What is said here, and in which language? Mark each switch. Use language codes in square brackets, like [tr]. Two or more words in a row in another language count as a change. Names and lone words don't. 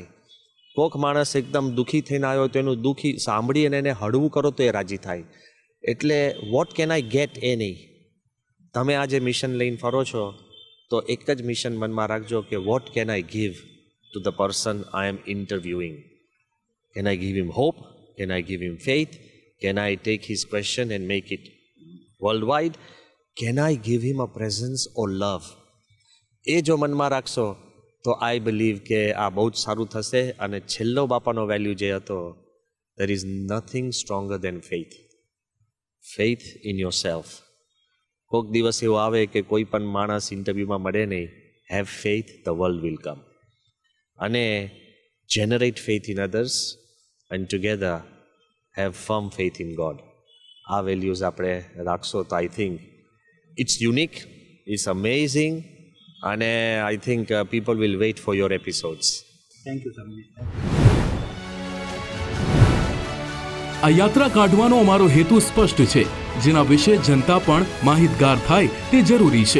[gu] કોક માણસ એકદમ દુઃખી થઈને આવ્યો તો એનું દુઃખી સાંભળી અને એને હળવું કરો તો એ રાજી થાય. એટલે [en] what can I get [gu] એ નહીં. તમે આ જે મિશન લઈને ફરો છો તો એક જ મિશન મનમાં રાખજો કે [en] what can I give to the person I am interviewing? can I give him hope? Can I give him faith? Can I take his question and make it worldwide? Can I give him a presence or love? [gu] એ જો મનમાં રાખશો તો [en] I believe [gu] કે આ બહુ જ સારું થશે. અને છેલ્લો બાપાનો વેલ્યુ જે હતો, [en] there is nothing stronger than faith. Faith in yourself. [gu] કોઈક દિવસ એવો આવે કે કોઈ પણ માણસ ઇન્ટરવ્યૂમાં મળે નહીં, [en] have faith, the world will come. અને generate faith in others and together have firm faith in God. [gu] આ વેલ્યુઝ આપણે રાખશો તો [en] I think it's unique, it's amazing, અને I think people will wait for your episodes. thank you Swami. [gu] આ યાત્રા કાઢવાનો અમારો હેતુ સ્પષ્ટ છે, જેના વિશે જનતા પણ માહિતગાર થાય તે જરૂરી છે.